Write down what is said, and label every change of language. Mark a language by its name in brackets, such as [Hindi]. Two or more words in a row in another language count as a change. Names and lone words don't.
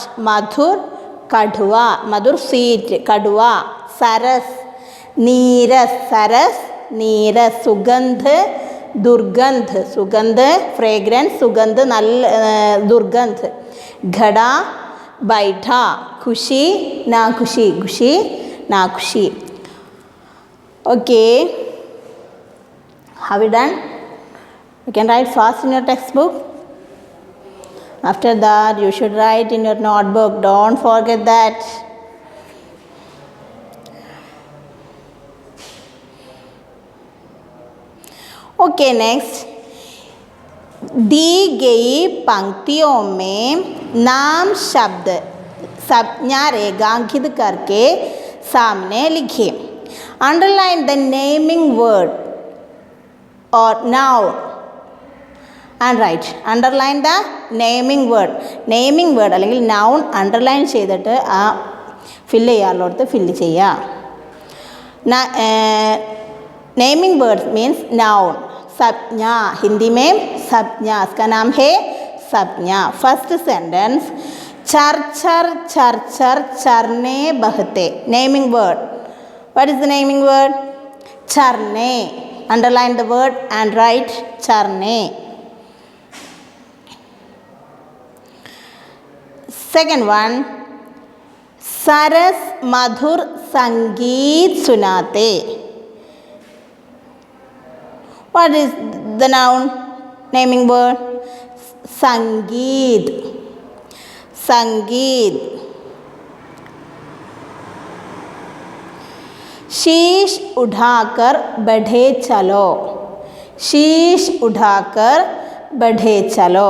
[Hindi] मधुर कड़वा मधुर स्वीट कड़वा, सरस नीरस सरस नीरस, सुगंध दुर्गंध सुगंध फ्रेग्रेंस सुगंध नल दुर्गंध, घड़ा बैठा, खुशी ना खुशी खुशी ना खुशी. [English] Okay, have you done? You can write fast in your textbook. After that you should write in your notebook, don't forget that. Okay, next, [Hindi] दी गई पंक्तियों में नाम शब्द संज्ञा रेखांकित करके सामने लिखिए. [English] Underline the naming word और noun and write. underline the naming word [Malayalam] അല്ലെങ്കിൽ നൗൺ അണ്ടർലൈൻ ചെയ്തിട്ട് ആ ഫില്ല് ചെയ്യാറുള്ളടത്ത് ഫില്ല് ചെയ്യുക. [English] Naming words means noun. [Hindi] संज्ञा हिंदी में संज्ञा, इसका नाम है संज्ञा. [English] first sentence, [Hindi] चर चर चर चर चरने बहते. [English] Naming word. What is the naming word? चरने. Underline the word and write चरने. second one, [Hindi] सरस मधुर संगीत सुनाते. [English] What is the noun? Naming word? [Hindi] संगीत. संगीत. शीश उठाकर बढ़े चलो. शीश उठाकर बढ़े चलो.